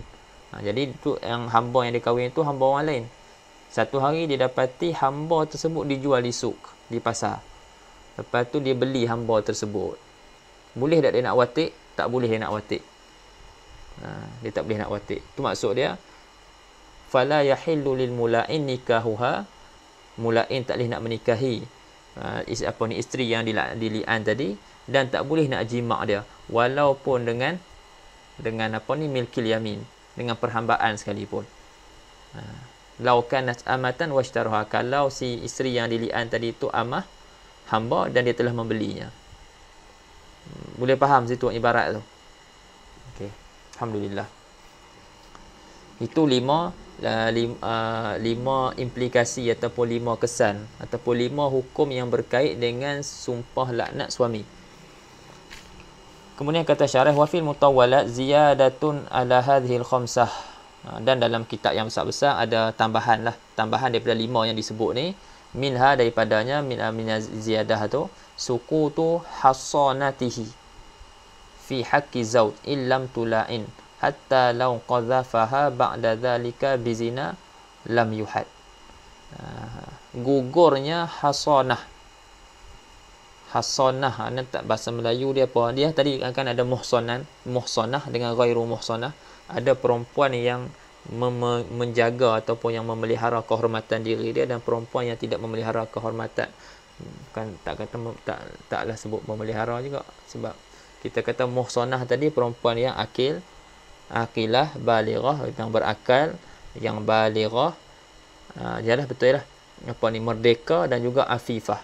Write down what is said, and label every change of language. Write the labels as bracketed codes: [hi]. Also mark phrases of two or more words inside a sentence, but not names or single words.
[ms] Jadi tu yang hamba yang dia kahwin tu hamba orang lain. Satu hari dia dapati hamba tersebut dijual di suk, di pasar. Lepas tu dia beli hamba tersebut. Boleh tak dia nak watik? Tak boleh dia nak watik. Dia tak boleh nak watik. Tu maksud dia, [ar] فلا يحل للملاعن نكاحها. [ms] Mula'in tak boleh nak menikahi isteri yang dili'an tadi, dan tak boleh nak jimak dia walaupun dengan [ar] ملك اليمين, [ms] dengan perhambaan sekalipun. [ar] لو كانت أمة واشتراها, [ms] kalau si isteri yang dili'an tadi itu amah, hamba, dan dia telah membelinya. Boleh faham situ ibarat tu? Okey, alhamdulillah. Itu 5 implikasi ataupun 5 kesan ataupun 5 hukum yang berkait dengan sumpah laknat suami. [ar] Kemudian kata syarah, وفي المطولات زيادة على هذه الخمسة. [ms] Dan dalam kitab yang besar-besar ada tambahan daripada 5 yang disebut ni. [ar] Minha, daripadanya, من زيادة tu سقوط حصانتها في حق زوج الملاعن حتى لو قذفها بعد ذلك بزنا لم يحد. [ms] Gugurnya hasanah. Hasanah ni tak bahasa Melayu dia apa? Dia tadi akan ada muhsanah dengan ghairu muhsanah. Ada perempuan yang menjaga ataupun yang memelihara kehormatan diri dia, dan perempuan yang tidak memelihara kehormatan. Bukan tak kata taklah sebut memelihara juga, sebab kita kata muhsanah tadi perempuan yang [ar] عاقلة بالغة, [ms] yang berakal, yang balighah, jelah betul lah, apa ni, merdeka dan juga afifah.